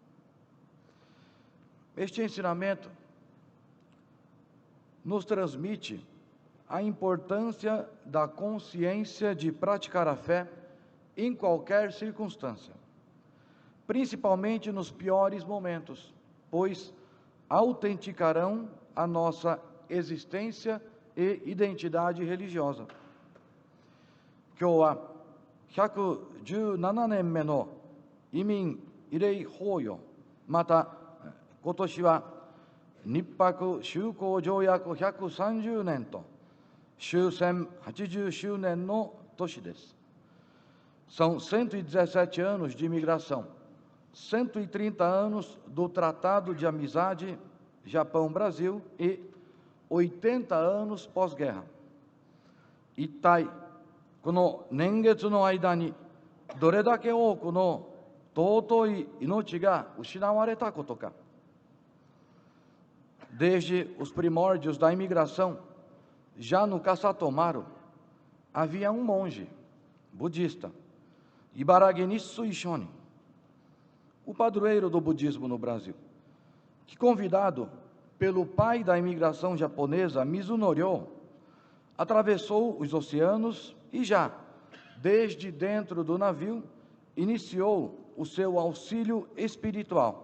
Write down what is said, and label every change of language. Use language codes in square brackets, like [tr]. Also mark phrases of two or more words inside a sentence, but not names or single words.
[pt] Este ensinamento nos transmite a importância da consciência de praticar a fé em qualquer circunstância, principalmente nos piores momentos, pois autenticarão a nossa existência e identidade religiosa. [ja] 今日は117年目の移民慰霊法要、また今年は日泊修好条約130年と終戦80周年の年です。 [pt] São 117 anos de imigração, 130 anos do Tratado de Amizade Japão-Brasil e 80 anos pós-guerra. [ja] 一体この年月の間にどれだけ多くの尊い命が失われたことか。 [pt] Desde os primórdios da imigração, já no Kasatomaru, havia um monge budista, Ibaragi Nissui Shonin, o padroeiro do budismo no Brasil, que, convidado pelo pai da imigração japonesa, Mizunori, atravessou os oceanos e já, desde dentro do navio, iniciou o seu auxílio espiritual.